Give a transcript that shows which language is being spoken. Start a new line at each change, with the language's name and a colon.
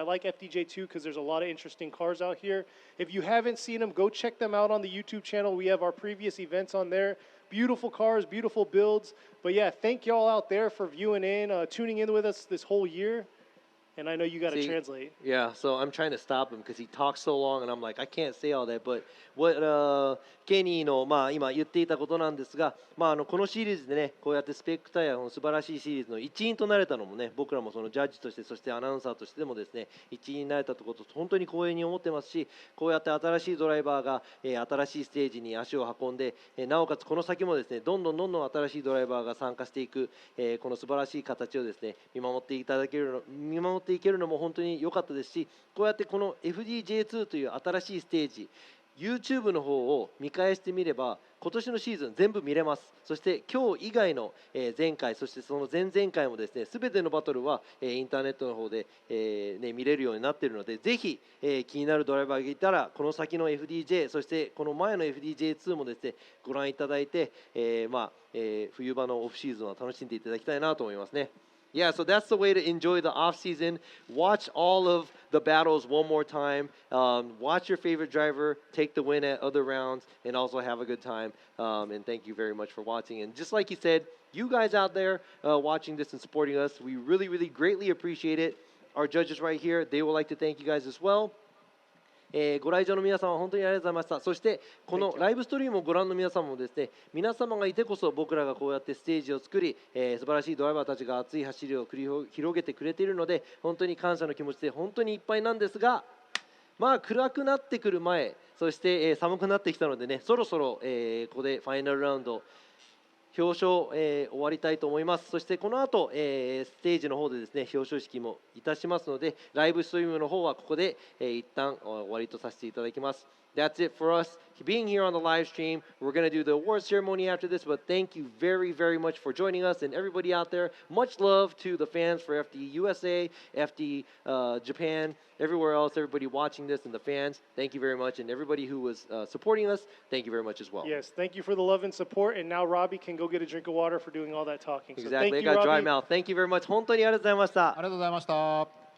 English: I like FDJ2 because there's a lot of interesting cars out here. If you haven't seen them, go check them out on the YouTube channel. We have our previous events on there. Beautiful cars, beautiful builds. But yeah, thank y'all out there for viewing in, tuning in with us this whole year. And I know you got to translate. Yeah, so I'm trying to stop him because he talks so long, and I'm like, I can't say all that. But what
Japanese: Kenny の今言っていたことなんですが、このシリーズでね、こうやってスペックタイヤの素晴らしいシリーズの一員となれたのもね、僕らもそのジャッジとして、そしてアナウンサーとしてでもですね、一員になれたということを本当に光栄に思ってますし、こうやって新しいドライバーが、新しいステージに足を運んで、なおかつこの先もですね、どんどん新しいドライバーが参加していく、この素晴らしい形をですね、見守っていけるのも本当に良かったですし、こうやってこの FDJ2 という新しいステージ、YouTube の方を見返してみれば今年のシーズン全部見れます。そして今日以外の前回、そしてその前々回もですね、全てのバトルはインターネットの方で見れるようになっているので、ぜひ気になるドライバーがいたらこの先の FDJ、 そしてこの前の FDJ2 もですねご覧いただいて、冬場のオフシーズンは楽しんでいただきたいなと思いますね。
English: Yeah, so that's the way to enjoy the off season. Watch all of the battles one more time. Watch your favorite driver take the win at other rounds, and also have a good time. And thank you very much for watching. And just like he said, you guys out there watching this and supporting us, we really, really greatly appreciate it. Our judges right here, they would like to thank you guys as well.
Japanese: ご来場の皆様本当にありがとうございました。そしてこのライブストリームをご覧の皆様もですね、皆様がいてこそ僕らがこうやってステージを作り、素晴らしいドライバーたちが熱い走りを繰り広げてくれているので、本当に感謝の気持ちで本当にいっぱいなんですが、まあ暗くなってくる前、そして、寒くなってきたのでね、そろそろ、ここでファイナルラウンド表彰、終わりたいと思います。そしてこの後、ステージの方でですね表彰式もいたしますので、ライブストリームの方はここで、一旦終わりとさせていただきます。
English: That's it for us being here on the live stream. We're going to do the award ceremony after this, but thank you very, very much for joining us and everybody out there. Much love to the fans for FD USA, FD Japan, everywhere else, everybody watching this and the fans. Thank you very much. And everybody who was supporting us, thank you very much as well. Yes, thank you for the love and support. And now Robbie can go get a drink of water for doing all that talking. So Exactly. thank I you, got dry Robbie. mouth. Thank you very much.
Japanese: 本当にありがとうございました。ありがとうございました。